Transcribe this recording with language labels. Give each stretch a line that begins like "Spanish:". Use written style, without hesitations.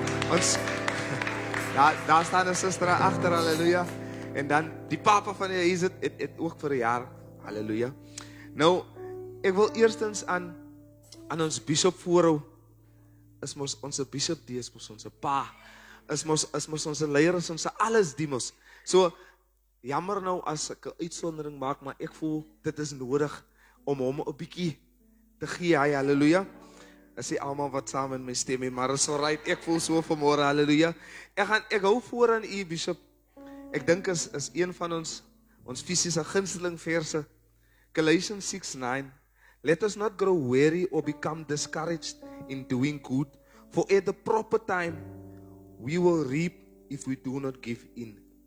Afrikaans: Ons daar staan 'n suster agter. Halleluja. En dan die papa van die huis het ook vir 'n jaar. Halleluja. Nou, ek wil eerstens aan ons bishop voorhou. Is mos ons bishop, die is mos ons pa. Is mos ons leier, is ons alles die mos. So, jammer nou as ek 'n uitsondering maak, maar ek voel dit is nodig om hom 'n bietjie te gee. Hy, halleluja. Is nie almal wat saam in my stem nie, maar is alright. Ek voel so vanmôre, halleluja. Ek hou voor aan u bishop. Ek dink is een van ons fisiese gunsteling verse.
English: Galatians 6:9. Let us not grow weary or become discouraged in doing good, for at the proper time we will reap if we do not give in.